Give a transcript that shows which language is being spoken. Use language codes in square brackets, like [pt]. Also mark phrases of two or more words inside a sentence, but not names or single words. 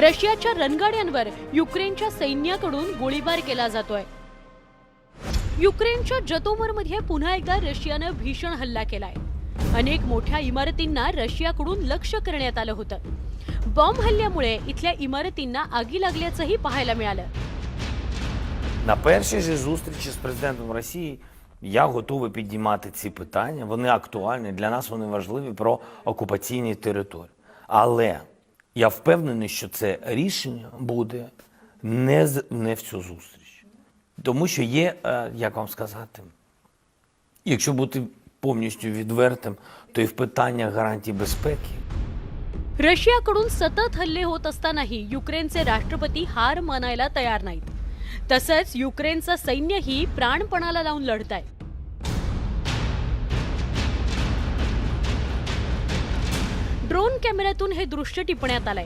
[mr] रशियाच्या रणगाड्यांवर युक्रेनच्या सैन्याकडून गोळीबार केला जातोय. युक्रेनच्या जतोमरमध्ये पुन्हा एकदा रशियानं भीषण हल्ला केलाय. अनेक मोठ्या इमारतींना रशियाकडून लक्ष्य करण्यात आलं होतं. बॉम्ब हल्ल्यामुळे इथल्या इमारतींना आगी लागल्याचंही पाहायला मिळालं. [uk] На першій же зустрічі з президентом Росії я готовий піднімати ці питання. Вони актуальні, для нас вони важливі, про окупаційні території. Але я впевнений, що це рішення буде не в цю зустріч. Тому що є, як вам сказати, якщо бути повністю відвертим, то і в питаннях гарантій безпеки. [mr] रशियाकडून सतत हल्ले होत असतानाही युक्रेनचे राष्ट्रपती हार मानायला तयार नाहीत. तसंच युक्रेनचं सैन्यही प्राणपणाला लावून लढत आहे. ड्रोन कॅमेऱ्यातून हे दृश्य टिपण्यात आलंय.